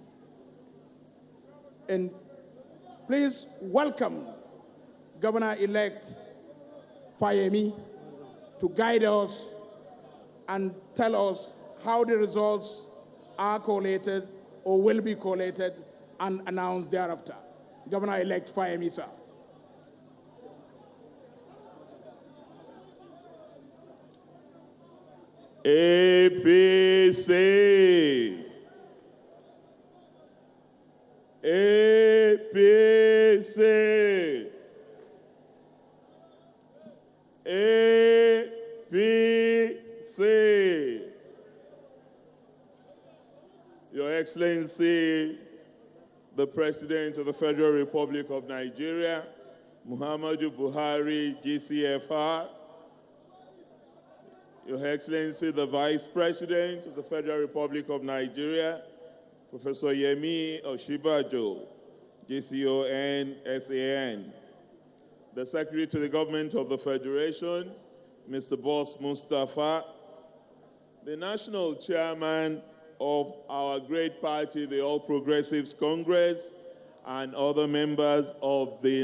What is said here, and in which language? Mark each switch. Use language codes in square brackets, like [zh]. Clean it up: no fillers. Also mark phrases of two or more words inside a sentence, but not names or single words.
[en] And please welcome Governor-elect Fayemi to guide us and tell us how the results are collated or will be collated and announced thereafter. Governor-elect Fayemi, sir. APC. APC. APC. Your Excellency, the President of the Federal Republic of Nigeria, Muhammadu Buhari, GCFR, Your Excellency, the Vice President of the Federal Republic of Nigeria, Professor Yemi Oshibajo, GCON, SAN, the Secretary to the Government of the Federation, Mr. Boss Mustafa, the National Chairman of our great party, the All Progressives Congress, and other members of the